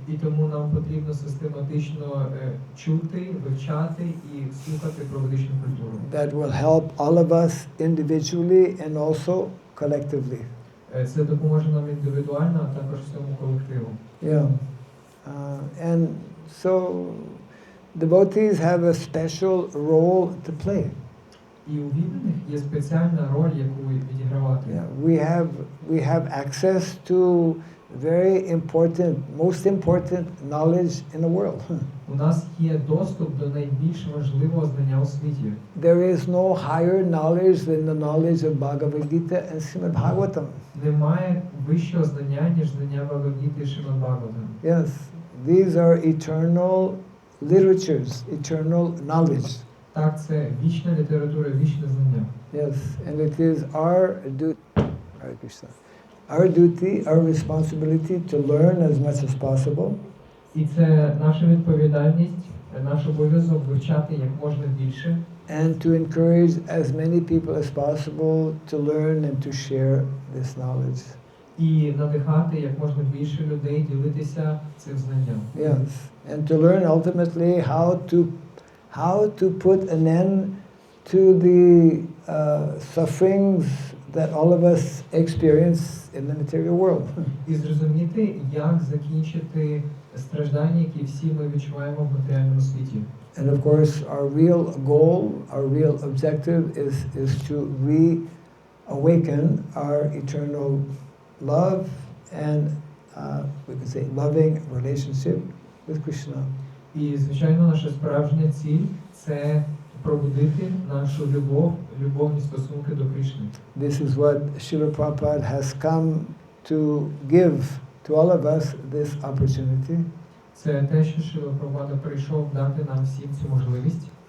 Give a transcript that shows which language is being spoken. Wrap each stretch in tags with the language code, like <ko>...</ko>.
<uk>І тому нам потрібно систематично чути, вивчати і слухати про ведичну культуру.</uk> <en>That will help all of us individually and also collectively.</en> <uk>Це допоможе нам індивідуально, а також всьому колективу.</uk> <en>Yeah. And so devotees have a special role to play.</en> <uk>І у відданих є спеціальна роль, яку відігравати.</uk> <en>Yeah. We have access to very important, most important knowledge in the world.</en> <uk>У нас є доступ до найбільш важливого знання у світі.</uk> <en>There is no higher knowledge than the knowledge of Bhagavad Gita and Srimad Bhagavatam.</en> <uk>Немає вищого знання, ніж знання Бхагавад-гіти і Шримад Бхагаватам.</uk> <en>Yes, these are eternal literatures, eternal knowledge.</en> <uk>Так, це вічна література, вічне знання.</uk> <en>Yes, and it is our duty, Hare Krishna, our duty, our responsibility to learn as much as possible.</en> <uk>І це наша відповідальність, наш обов'язок вивчати як можна більше.</uk> <en>And to encourage as many people as possible to learn and to share this knowledge.</en> <uk>І надихати як можна більше людей ділитися цим знанням.</uk> <en>Yes, and to learn ultimately how to put an end to the sufferings that all of us experience in the material world.</en> <uk>І зрозуміти, як закінчити страждання, які всі ми відчуваємо в матеріальному світі.</uk> <en>And of course, our real goal, our real objective is to reawaken our eternal love and we could say loving relationship with Krishna.</en> <uk>І, звичайно, наша справжня ціль – це пробудити нашу любовні стосунки до Кришни.</uk> <en>This is what Srila Prabhupada has come to give to all of us, this opportunity.</en> <uk>Це те, що Шріла Прабхупада прийшов дати нам всім цю можливість.</uk>